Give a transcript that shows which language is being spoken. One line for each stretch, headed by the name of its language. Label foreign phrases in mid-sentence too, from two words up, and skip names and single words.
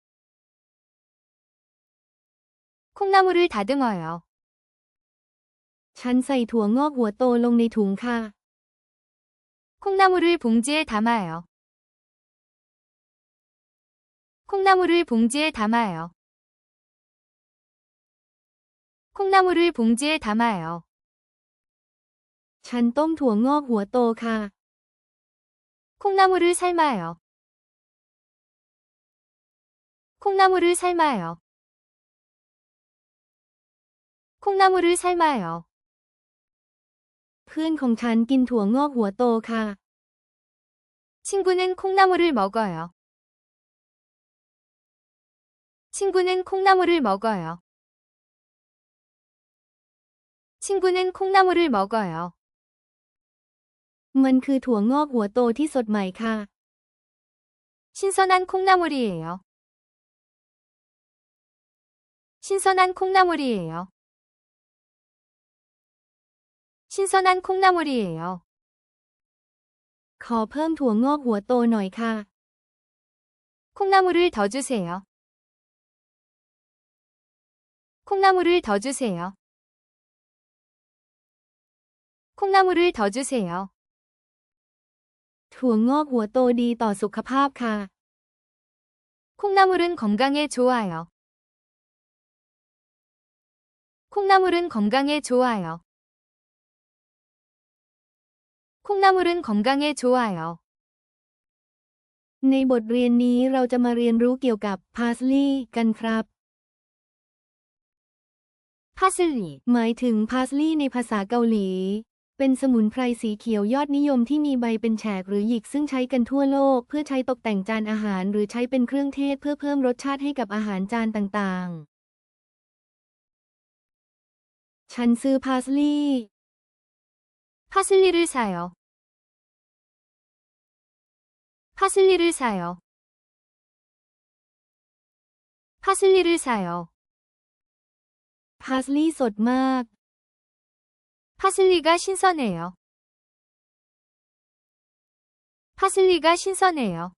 Korean: 콩나물을 다듬어요.
Thai: ฉันใส่ถั่วงอกหัวโตลงในถุงค่ะ
Korean: 콩나물을 봉지에 담아요. 콩나물을 봉지에 담아요. 콩나물을 봉지에 담아요.
Thai: ฉันต้มถั่วงอกหัวโตค่ะ
Korean: 콩나물을 삶아요. 콩나물을 삶아요. 콩나물을 삶아요.
Thai: เพื่อนของฉันกินถั่วงอกหัวโตค่ะ
Korean: 친구는 콩나물을 먹어요. 친구는 콩나물을 먹어요. 친구는 콩나물을 먹어요.
Thai: มันคือถั่วงอกหัวโตที่สดใหม่ค่ะ
Korean: 신선한 콩나물이에요. 신선한 콩나물이에요. 신선한 콩나물이에요.
Thai: ขอเพิ่มถั่วงอกหัวโตหน่อยค่ะ
Korean: 콩나물을 더 주세요. 콩나물을 더 주세요. 콩나물을 더 주세요.
Thai: ถั่วงอกหัวโตดีต่อสุขภาพค่ะ
Korean: 콩나물은 건강에 좋아요. 콩나물은 건강에 좋아요. 콩나물은 건강에 좋아요.
Thai: ในบทเรียนนี้เราจะมาเรียนรู้เกี่ยวกับ parsley กันครับ
Korean: 파슬리,
Thai: หมายถึง parsley ในภาษาเกาหลี เป็นสมุนไพรสีเขียวยอดนิยมที่มีใบเป็นแฉกหรือหยิกซึ่งใช้กันทั่วโลกเพื่อใช้ตกแต่งจานอาหารหรือใช้เป็นเครื่องเทศเพื่อเพิ่มรสชาติให้กับอาหารจานต่างๆ ฉันซื้อ parsley
Korean: 파슬리를 사요. 파슬리를 사요. 파슬리를 사요.
Thai: parsley สดมาก
Korean: 파슬리가 신선해요. 파슬리가 신선해요.